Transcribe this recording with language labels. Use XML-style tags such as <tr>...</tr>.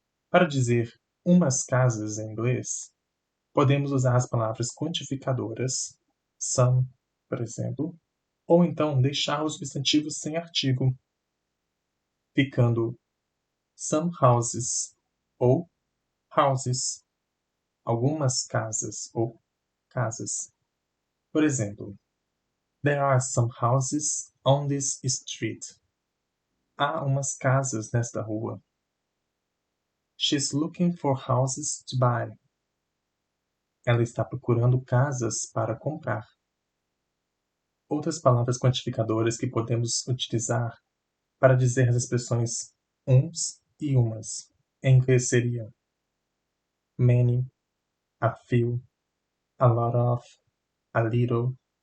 <pt>Para dizer umas casas em inglês, podemos usar as palavras quantificadoras, some, por exemplo, ou então deixar o substantivo sem artigo, ficando</pt> <en>some houses</en> <pt>ou houses, algumas casas ou casas. Por exemplo,</pt> <en>there are some houses on this street.</en> <pt>Há umas casas nesta rua.</pt> <en>She's looking for houses to buy.</en> <pt>Ela está procurando casas para comprar. Outras palavras quantificadoras que podemos utilizar para dizer as expressões uns e umas. Em inglês seria</pt> <en>many, a few, a lot of, a little.</en>